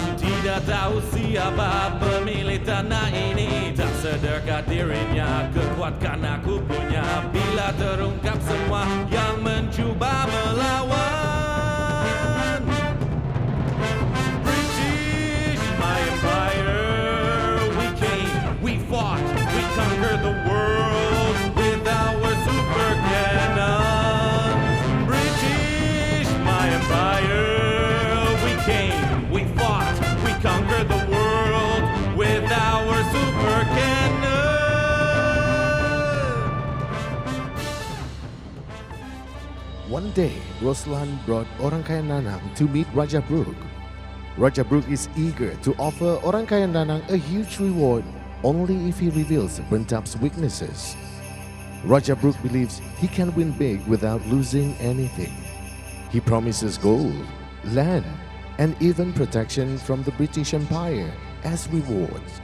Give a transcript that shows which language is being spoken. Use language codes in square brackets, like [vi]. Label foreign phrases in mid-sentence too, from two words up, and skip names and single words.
[ms] Tidak tahu siapa pemilik tanah ini. Tak sedarkah dirinya, kekuatan aku punya. Bila terungkap semua yang mencuba melawan. [en] British, my empire. We came, we fought, we conquered the world with our super cannon. British, my empire. We came, we fought, we conquered the world with our super cannon. One day, Roslan brought Orang Kaya Nanang to meet Raja Brooke. Raja Brooke is eager to offer Orang Kaya Nanang a huge reward only if he reveals Rentap's weaknesses. Raja Brooke believes he can win big without losing anything. He promises gold, land, and even protection from the British Empire as rewards.